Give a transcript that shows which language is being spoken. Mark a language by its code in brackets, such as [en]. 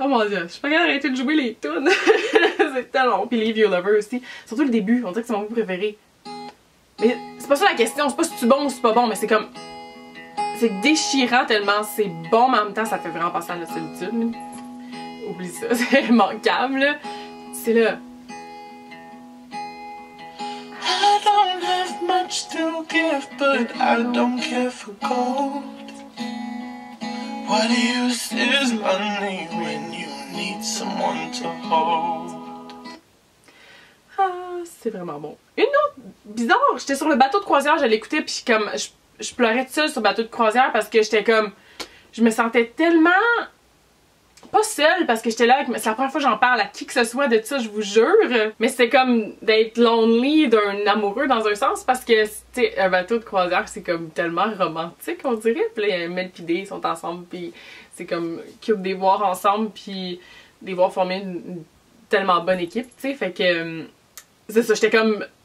[fr] Oh mon dieu, je suis pas capable d'arrêter de jouer les tunes! C'est tellement long. Puis Leave Your Lover aussi. Surtout le début, on dirait que c'est mon bout préféré. Mais c'est pas ça la question, c'est pas si c'est bon ou c'est pas bon, mais c'est comme. C'est déchirant tellement c'est bon, mais en même temps ça fait vraiment penser à la solitude. Oublie ça, c'est manquable là. C'est là. [en] I don't have much to give, but I don't care for gold. What use is money when you need someone to hold? [fr] Ah, c'est vraiment bon. Une autre bizarre, j'étais sur le bateau de croisière, je l'écoutais puis comme je pleurais toute seule sur le bateau de croisière parce que j'étais comme je me sentais tellement pas seule parce que j'étais là avec c'est la première fois que j'en parle à qui que ce soit de ça, je vous jure, mais c'était comme d'être lonely d'un amoureux dans un sens parce que tu sais un bateau de croisière c'est comme tellement romantique on dirait, puis là Mel pis Dee sont ensemble puis c'est comme cute de les voir ensemble puis de les voir former une tellement bonne équipe, tu sais, fait que c'est ça, j'étais comme